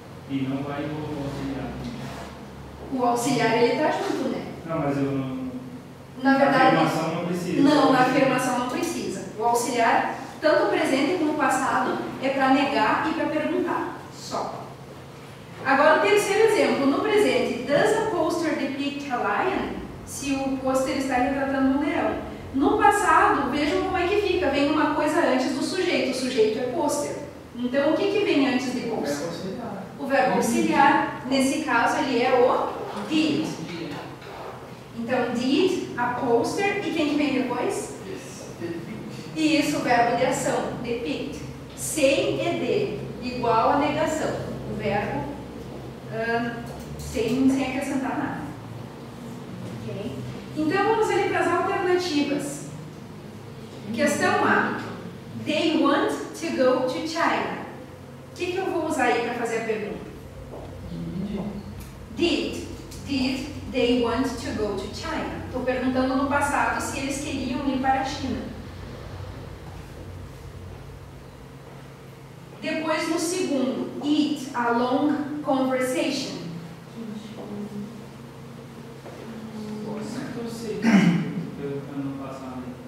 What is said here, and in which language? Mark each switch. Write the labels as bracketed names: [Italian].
[Portuguese] E não vai no auxiliar. O auxiliar ele está junto, né? Não, mas eu não. Na verdade, Na afirmação não precisa. não, na afirmação não precisa. O auxiliar, tanto o presente como o passado, é para negar e para perguntar. Só. Agora o terceiro exemplo. No presente, [English] does a poster depict a lion? [Portuguese] Se o pôster está retratando um leão. No passado, vejam como é que fica. Vem uma coisa antes do sujeito. O sujeito é pôster. Então, o que vem antes de pôster? O verbo auxiliar. Nesse caso, ele é o did. Então, did, a poster, e quem que vem depois? E isso, o verbo de ação, depict. Sem ed, igual a negação. O verbo sem acrescentar nada. Ok? Então, vamos ali para as alternativas. Questão A. [English] They want to go to China. [Portuguese] O que eu vou usar aí para fazer a pergunta? [English] Did they want to go to China? [Portuguese] Estou perguntando no passado se eles queriam ir para a China. Depois, no segundo, [English] it a long conversation. [Portuguese] Eu sei. Perguntando no passado.